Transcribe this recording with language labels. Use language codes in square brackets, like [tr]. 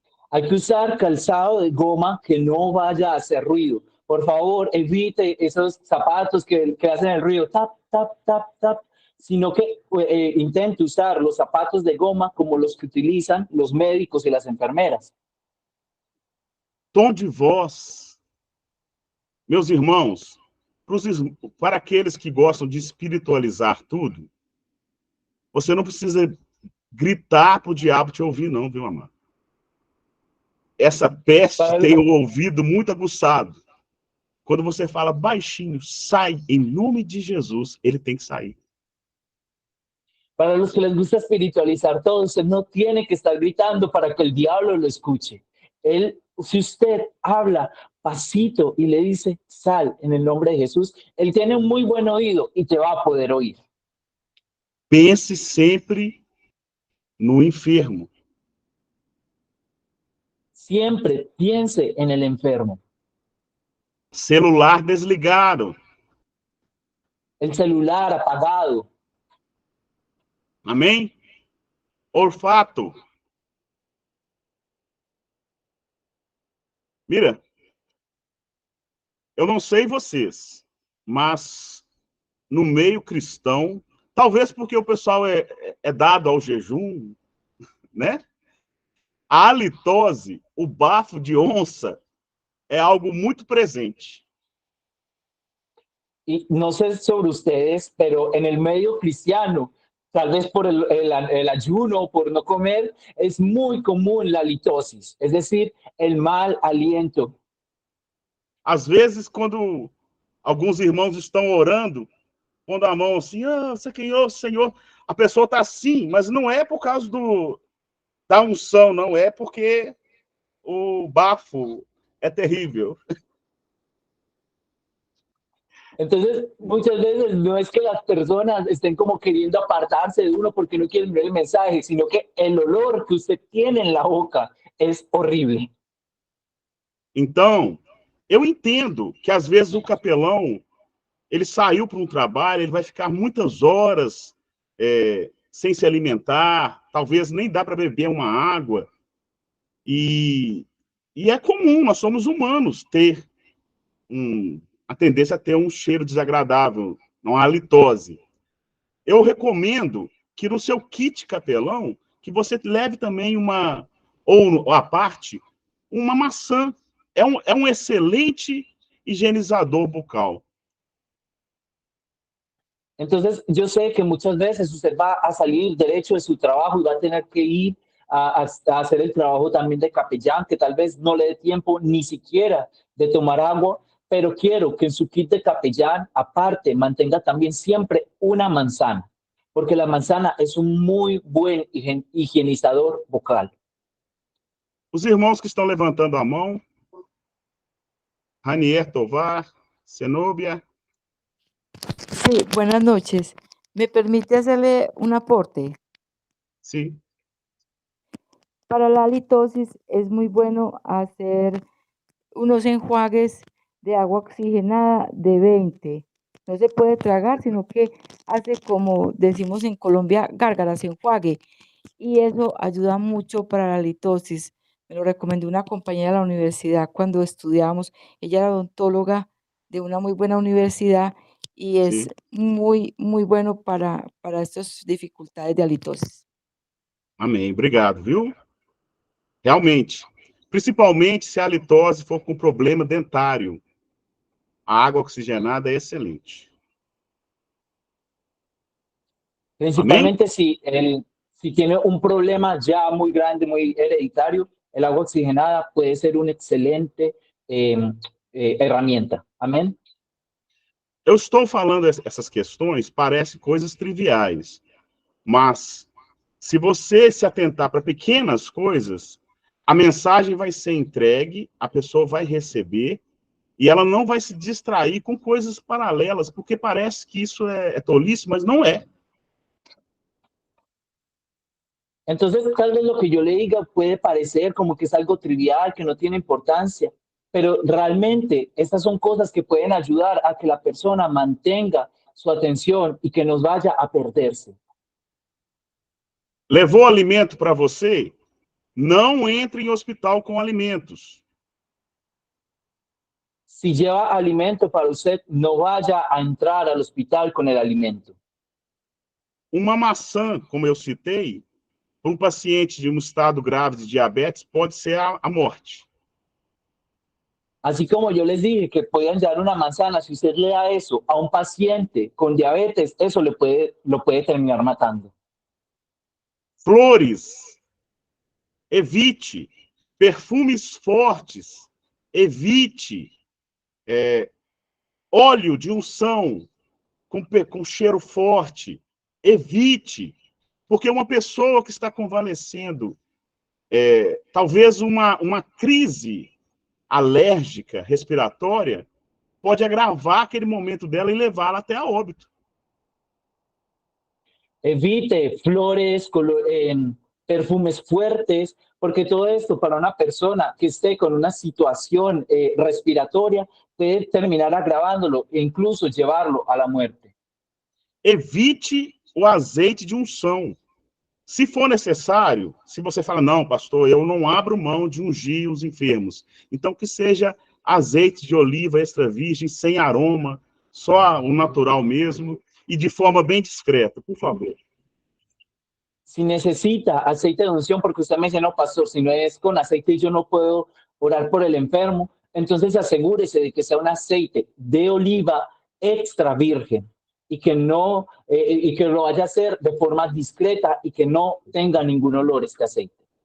[es] Hay que usar calzado de goma que no vaya a hacer ruido. Por favor, evite esos zapatos que hacen el ruido, tap, tap, tap, tap, sino que intente usar los zapatos de goma como los que utilizan los médicos y las enfermeras. [pt] Tom de voz, meus irmãos, para aqueles que gostam de espiritualizar tudo, você não precisa gritar para o diabo te ouvir, não, viu, amado? Essa peste tem o ouvido muito aguçado. Quando você fala baixinho, sai em nome de Jesus, ele tem que sair. [es] Para los que les gusta espiritualizar todo, usted no tiene que estar gritando para que el diablo lo escuche. Si usted habla pasito y le dice, sal en el nombre de Jesús, él tiene un muy buen oído y te va a poder oír. [pt] Pense sempre no enfermo. [es] Siempre piense en el enfermo. [pt] Celular desligado. [es] El celular apagado. [pt] Amém? Olfato. Mira, eu não sei vocês, mas no meio cristão, talvez porque o pessoal é dado ao jejum, né? A halitose, o bafo de onça, é algo muito presente. [es] Y no sé sobre ustedes, pero en el medio cristiano, tal vez por el ayuno o por no comer, es muy común la halitosis, es decir, el mal aliento. [pt] Às vezes, quando alguns irmãos estão orando, pondo a mão assim, Senhor, a pessoa está assim, mas não é por causa da unção, não, é porque o bafo é terrível. [es] Entonces, muchas veces no es que las personas estén como queriendo apartarse de uno porque no quieren ver el mensaje, sino que el olor que usted tiene en la boca es horrible. [pt] Então, eu entendo que às vezes o capelão, ele saiu para um trabalho, ele vai ficar muitas horas sem se alimentar, talvez nem dá para beber uma água. E é comum, nós somos humanos, ter a tendência a ter um cheiro desagradável, uma halitose. Eu recomendo que no seu kit capelão, que você leve também ou à parte, uma maçã. É um excelente higienizador bucal. [es] Entonces, yo sé que muchas veces usted va a salir derecho de su trabajo y va a tener que ir a hacer el trabajo también de capellán, que tal vez no le dé tiempo ni siquiera de tomar agua, pero quiero que en su kit de capellán, aparte, mantenga también siempre una manzana, porque la manzana es un muy buen higienizador bucal. [pt] Os irmãos que estão levantando a mão, Ranier Tovar, Zenobia. [es] Sí, buenas noches. ¿Me permite hacerle un aporte? Sí. Para la halitosis es muy bueno hacer unos enjuagues de agua oxigenada de 20. No se puede tragar, sino que hace, como decimos en Colombia, gárgaras, enjuague. Y eso ayuda mucho para la halitosis. Me lo recomendó una compañera de la universidad cuando estudiábamos. Ella era odontóloga de una muy buena universidad y es muy, muy bueno para estas dificultades de halitosis. [pt] Amém. Obrigado, viu? Realmente, principalmente se a halitose for com problema dentário. A água oxigenada é excelente. [es] Principalmente si tiene un problema ya muy grande, muy hereditario, el agua oxigenada puede ser una excelente herramienta. [pt] Amém? Eu estou falando essas questões, parecem coisas triviais, mas se você se atentar para pequenas coisas, a mensagem vai ser entregue, a pessoa vai receber, e ela não vai se distrair com coisas paralelas, porque parece que isso é tolice, mas não é. [es] Entonces, tal vez lo que yo le diga puede parecer como que es algo trivial, que no tiene importancia, pero realmente estas son cosas que pueden ayudar a que la persona mantenga su atención y que nos vaya a perderse. [pt] Levou alimento para você? Não entre em hospital com alimentos. [es] Si lleva alimento para usted, no vaya a entrar al hospital con el alimento. [pt] Uma maçã, como eu citei, para um paciente de um estado grave de diabetes, pode ser a morte. [es] Así como yo les dije que podían llevar una manzana, si usted le da eso a un paciente con diabetes, eso lo puede terminar matando. [pt] Flores, evite. Perfumes fortes, evite. Óleo de unção com cheiro forte, evite. Porque uma pessoa que está convalescendo, talvez uma crise alérgica, respiratória, pode agravar aquele momento dela e levá-la até a óbito. [es] Evite flores, perfumes fuertes, porque todo esto para una persona que esté con una situación respiratoria puede terminar agravándolo e incluso llevarlo a la muerte. [pt] Evite o azeite de unção. Se for necessário, se você fala, não, pastor, eu não abro mão de ungir os enfermos, então que seja azeite de oliva extra virgem, sem aroma, só o natural mesmo, e de forma bem discreta, por favor. [es] Si necesita aceite de unción, porque usted me dice, no, pastor, si no es con aceite yo no puedo orar por el enfermo, entonces asegúrese de que sea un aceite de oliva extra virgen y que no y que lo vaya a hacer de forma discreta y que no tenga ningún olor este aceite.